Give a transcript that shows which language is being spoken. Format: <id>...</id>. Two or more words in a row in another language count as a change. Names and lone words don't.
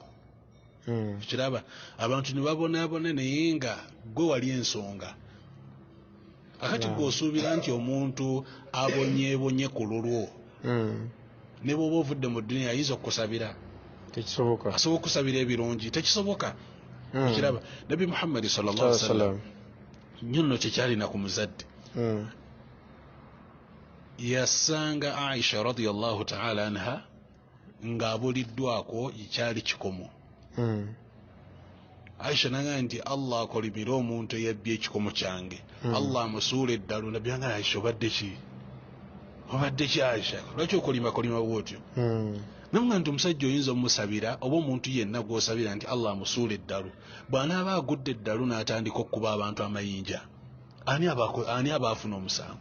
<lg>Kiraba abantu ne babonaabona naye nga gwe wali ensonga. Akati gw'osuubira nti omuntu abonyeebonye ku lulwo ne bw'oba ovudde mu dduniya ayinza okukusabira. Tekisoboka. Asobola okusabira ebirungi, tekisoboka. Kiraba Nabbi Muhammad</lg> <ar>صلى الله عليه وسلم</ar> <lg>nnyo nno kyekyalina ku muzadde. Yasanga Aisha</lg> <ar>رضي الله تعالى عنها</ar> <lg>ng'abuliddwako ekyali kikomo. Aisha nanga nti Allah akolimira omuntu eyabbye ekikomo kyange, Allah amusuula eddalu. Nabbi nga Aisha obadde ki Aisha, lwaki okolima bwotyo? Namwe nti omusajja oyinza omusabira oba omuntu yenna gw'osabira nti Allah amusuula eddalu, bw'anaaba agudde eddalu n'atandika okuba abantu amayinja, ani abaafuna omusango?</lg>